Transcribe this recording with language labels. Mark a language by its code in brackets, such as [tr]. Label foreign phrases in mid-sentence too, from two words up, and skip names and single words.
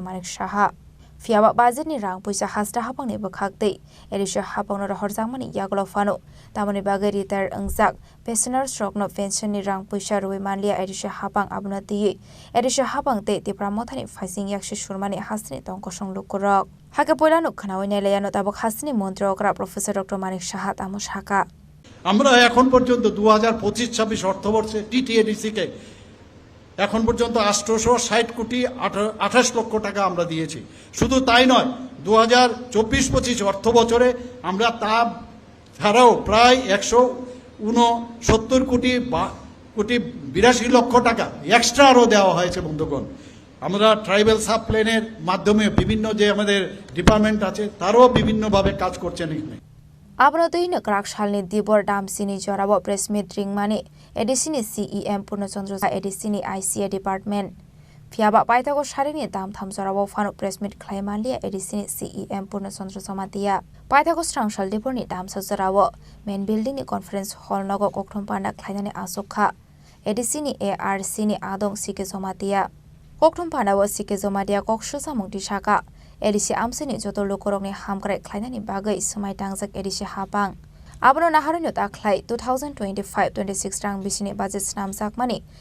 [trp] Manik Shaha fiaba budget ni rang puisa hasta hapang ni bakhakdei erisha hapang no horjangmani yaglo fano tamani bagai retire angjak pensioner stroke no pension ni rang puisa roi manlia erisha hapang abna ti erisha hapang te pramothani faising yakshi surmani hastini tongkosong lukurok Hake poila no khana oine leyano tabok hasini mantri okra professor Dr. Manik Shaha tamo shaka [bn] আমরা এখন পর্যন্ত 2025-26 অর্থবর্ষে টিটিএডিসি কে এখন পর্যন্ত 860 কোটি 28 লক্ষ টাকা আমরা দিয়েছি শুধু তাই নয় 2024-25 অর্থ বছরে আমরা তা ছাড়াও প্রায় 169 কোটি 82 লক্ষ টাকা এক্সট্রা আরো দেওয়া হয়েছে বন্ধুগণ আমরা ট্রাইবাল সাব প্ল্যানের মাধ্যমে বিভিন্ন যে আমাদের ডিপার্টমেন্ট আছে তারও বিভিন্নভাবে কাজ করছেন এখানে [trp] Abno doino krak shalni dibor damsini jorabo [en] press meet [trp] ring mani edisini CEM Purnachandra edisini ICA department fiaba paitago sharini dam tham jorabo fanu [en] press meet [trp] khlaimanlia edisini CEM Purnachandra somatia paitago strangshal deporni dam sajorabo [en] main building [trp] ni [en] conference hall [trp] nogo kokthom panda khlainani asokha edisini ARC ni adong sike somatia kokthom panda wo sike somatia kokshu samungti shaka Edisi amsini joto lukurokni hamkrai khlainani bagai sumai tangjak edisi hapang abono naharino taklai 2025-26 rang bisini budget snamjak mani